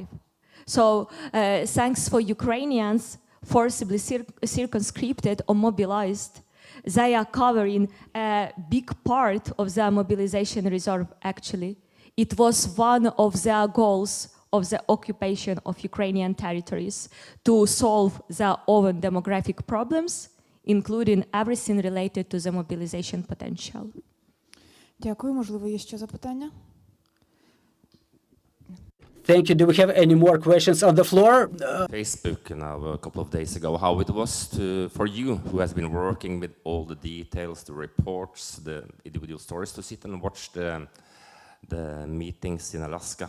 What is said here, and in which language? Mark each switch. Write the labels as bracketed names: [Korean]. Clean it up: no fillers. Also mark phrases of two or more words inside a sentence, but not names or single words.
[English] So thanks for Ukrainians forcibly circumscribed or mobilized, they are covering a big part of their mobilization reserve, actually. It was one of their goals of the occupation of Ukrainian territories to solve their own demographic problems, including everything related to the mobilization potential. [Ukrainian] Дякую. Можливо, є ще запитання? [English] Thank you. Do we have any more questions on the floor? Facebook a couple of days ago, how it was for you, who has been working with all the details, the reports, the individual stories, to sit and watch the meetings in Alaska.